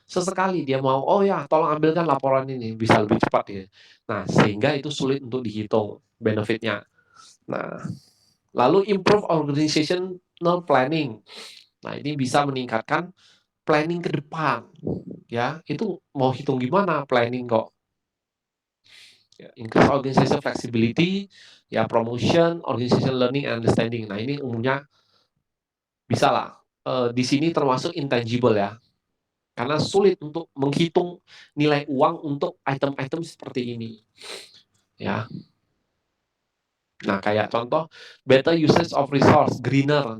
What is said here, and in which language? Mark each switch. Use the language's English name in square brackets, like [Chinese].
[Indonesian] Sesekali dia mau, oh ya tolong ambilkan laporan ini, bisa lebih cepat ya. Nah sehingga itu sulit untuk dihitung benefitnya. Nah lalu [English] improve organizational planning. [Indonesian] Nah ini bisa meningkatkan planning ke depan. Ya itu mau hitung gimana planning kok. [English] Ya, increase organization flexibility, ya promotion, organization learning and understanding. [Indonesian] Nah ini umumnya bisa lah. Di sini termasuk intangible ya, karena sulit untuk menghitung nilai uang untuk item-item seperti ini. Ya, nah kayak contoh [English] better usage of resource, greener.